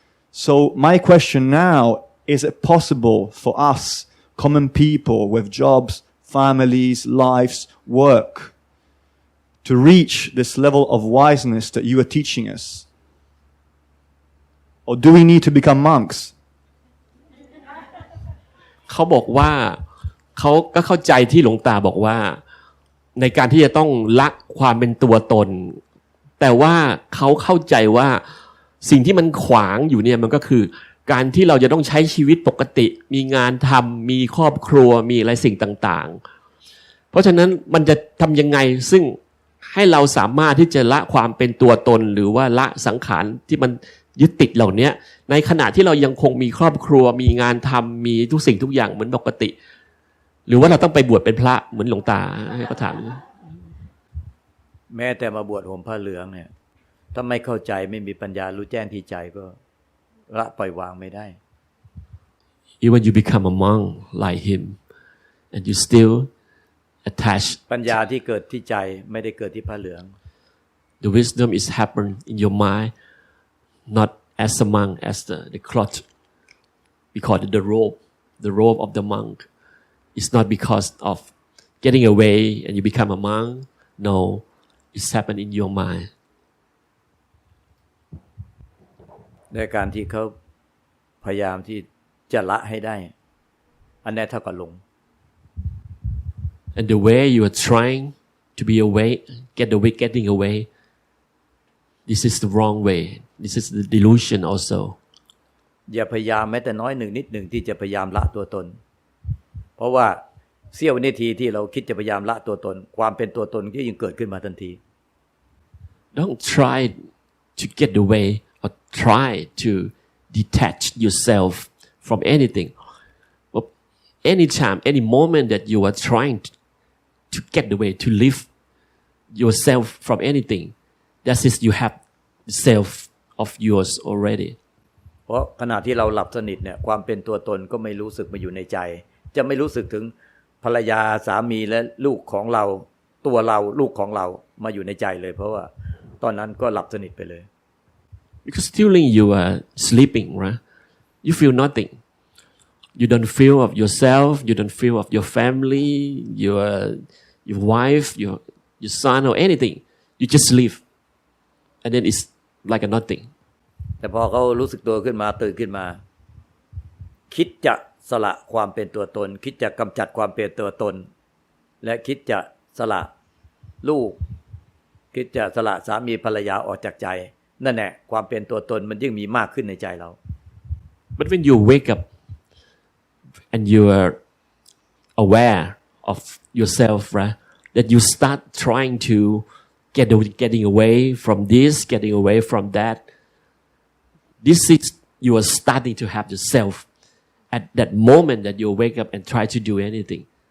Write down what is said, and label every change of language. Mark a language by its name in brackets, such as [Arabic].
[English] So my question now, is it possible for us, common people with jobs, families, lives, work, to reach this level of wiseness that you are teaching us? Or do we need to become monks? [Thai] เขาบอกว่าเขาก็เข้าใจที่หลวงตาบอกว่าในการที่จะต้องละความเป็นตัวตนแต่ว่าเขาเข้าใจว่าสิ่งที่มันขวางอยู่เนี่ยมันก็คือการที่เราจะต้องใช้ชีวิตปกติมีงานทำมีครอบครัวมีอะไรสิ่งต่างๆเพราะฉะนั้นมันจะทำยังไงซึ่ง ให้เราสามารถที่จะละความเป็นตัวตนหรือว่าละสังขารที่มันยึดติดเหล่านี้ในขณะที่เรายังคงมีครอบครัวมีงานทำมีทุกสิ่งทุกอย่างเหมือนปกติหรือว่าเราต้องไปบวชเป็นพระเหมือนหลวงตาให้เขาถาม แม้แต่มาบวชห่มผ้าเหลืองเนี่ยถ้าไม่เข้าใจไม่มีปัญญารู้แจ้งที่ใจก็ละปล่อยวางไม่ได้ [English] Even you become a monk like him and you still attach [Thai] ปัญญาที่เกิดที่ใจไม่ได้เกิดที่ผ้าเหลือง [English] The wisdom is happen in your mind not as a monk as the cloth we call it the robe of the monk it's not because of getting away and you become a monk no it's happen in your mind [Thai] ในการที่เขาพยายามที่จะละให้ได้อันนี้เท่ากับหลง [English] and the way you are trying to be away getting away this is the wrong way this is the delusion also [Thai] อย่าพยายามแม้แต่น้อยหนึ่งนิดหนึ่งที่จะพยายามละตัวตนเพราะว่าเสี้ยววินาทีที่เราคิดจะพยายามละตัวตนความเป็นตัวตนก็ยิ่งเกิดขึ้นมาทันที [English] Don't try to get away or try to detach yourself from anything anytime any moment that you are trying to get away to live yourself from anything that is you have self of yours already [Thai] เพราะขณะที่เราหลับสนิทเนี่ยความเป็นตัวตนก็ไม่รู้สึกมาอยู่ในใจจะไม่รู้สึกถึง ภรรยาสามีและลูกของเราตัวเราลูกของเรามาอยู่ในใจเลยเพราะว่าตอนนั้นก็หลับสนิทไปเลย [English] Because during you are sleeping, right? You feel nothing. You don't feel of yourself. You don't feel of your family, your wife, your son, or anything. You just sleep, and then it's like a nothing. [Thai] แต่พอเขารู้สึกตัวขึ้นมาตื่นขึ้นมาคิดจะสละความเป็นตัวตนคิดจะกำจัดความเป็นตัวตนและคิดจะสละลูกคิดจะสละสามีภรรยาออกจากใจนั่นแหละความเป็นตัวตนมันยิ่งมีมากขึ้นในใจเรา [English] But when you wake up and you are aware of yourself, right? That you start trying to getting away from this, getting away from that. This is you are starting to have yourself at that moment that you wake up and try to do anything.